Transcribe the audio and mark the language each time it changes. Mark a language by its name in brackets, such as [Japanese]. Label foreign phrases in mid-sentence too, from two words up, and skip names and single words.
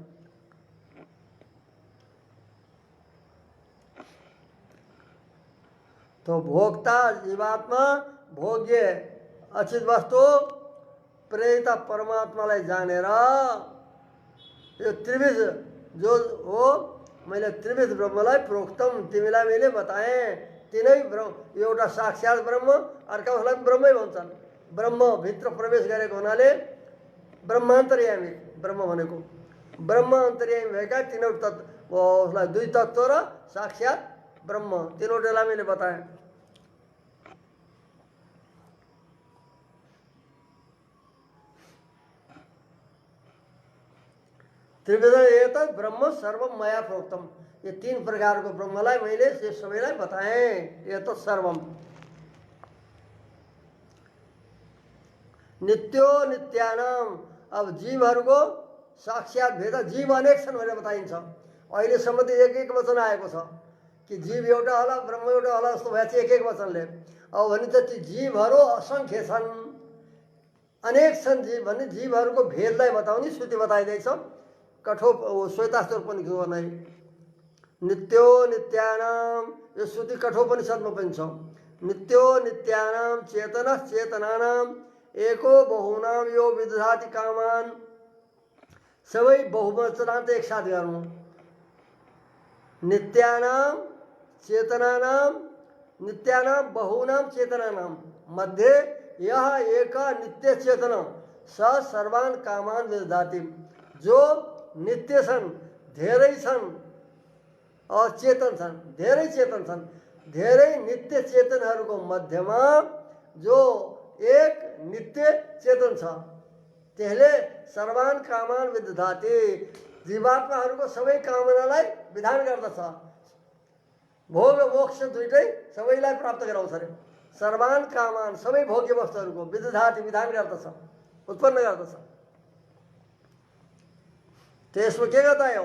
[Nepali] तो भोक्ता जीवात्मा, भोग्य अचित वस्तु, प्रेरिता परमात्मालाई जानेर यो त्रिविध जो हो, मैले त्रिविध ब्रह्मलाई प्रोक्तम तिमीलाई मैले बताएँ। तीनै ब्रह्म, एउटा साक्षात ब्रह्म, अर्कालाई ब्रह्मै भन्छन्। ब्रह्म भित्र प्रवेश गरेको हुनाले ब्रह्मान्तर्यामी ब्रह्म भनेको, ब्रह्म अन्तर्यामी भएका तीनवटा तत्त्व, उसलाई दुई तत्त्व र साक्षात ब्रह्म, तीनवटालाई मैले बताएँ। [Sanskrit] त्रिविध एतत् ब्रह्म सर्वम मया प्रोक्तम, [Hindi] ये तीन प्रकार को [Nepali] ब्रह्मलाई मैले यस सबैलाई बताएँ। [Sanskrit] एतत् सर्वम नित्यो नित्यानाम। [Nepali] अब जीवहरूको साक्षात भेद, जीव अनेक छन् भनेर बताइन्छ। अहिलेसम्म त एक एक वचन आएको छ कि जीव एउटा होला ब्रह्म एउटा होला जस्तो भएछ एक एक वचनले। अब भने त ती जीवहरू असङ्ख्य छन्, अनेक छन् जीव भने जीवहरूको भेदलाई बताउने श्रुति बताइँदैछ। श्वेतास्तर पनि नै [Sanskrit] नित्यो नित्यानाम, [Nepali] यो श्रुति कठोपनिषदमा पनि छ। [Sanskrit] नित्यो नित्यानाम चेतनः चेतनानाम एको बहुनाम यो विदधाति कामान। [Nepali] सबै बहुवचनान्त एक साथ गर्नु, [Sanskrit] नित्यानाम चेतनानाम, नित्यानाम बहुनाम चेतनानाम मध्ये यह एक नित्य चेतन स सर्वान कामान विदधाति। [Nepali] जो नित्य छन्, धेरै छन् और चेतन छन्, धेरै चेतन छन्, धेरै नित्य चेतनहरूको मध्यमा जो एक नित्य चेतन छ, त्यसले [Sanskrit] सर्वान कामान विदधाति, [Nepali] जीवात्माहरूको सबै कामनालाई विधान गर्दछ। भोग मोक्ष दुइटै सबैलाई प्राप्त गराउँछ अरे। [Sanskrit] सर्वान कामान [Nepali] सबै भोग्य वस्तुहरूको विदधाति विधान गर्दछ, उत्पन्न गर्दछ। त्यसमा के बतायो?